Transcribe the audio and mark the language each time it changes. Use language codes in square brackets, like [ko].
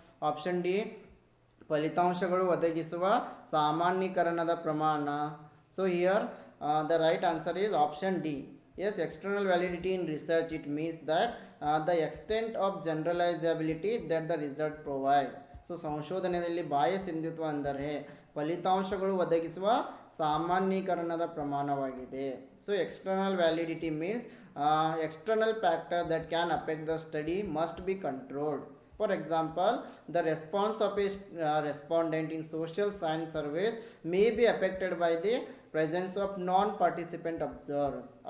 [kn] Option D, ಫಲಿತಾಂಶಗಳು ಒದಗಿಸುವ ಸಾಮಾನ್ಯೀಕರಣದ ಪ್ರಮಾಣ. [en] So here the right answer is option D. Yes, external validity in research, it means that the extent of generalizability that the result provide. [kn] So ಸಂಶೋಧನೆಯಲ್ಲಿ ಬಾಹ್ಯ ಸಿಂಧುತ್ವ ಅಂದರೆ ಫಲಿತಾಂಶಗಳು ಒದಗಿಸುವ ಸಾಮಾನ್ಯೀಕರಣದ ಪ್ರಮಾಣವಾಗಿದೆ. [en] So external validity means external factor that can affect the study must be controlled. For example, the response of a respondent in social science surveys may be affected by the presence of non-participant observers.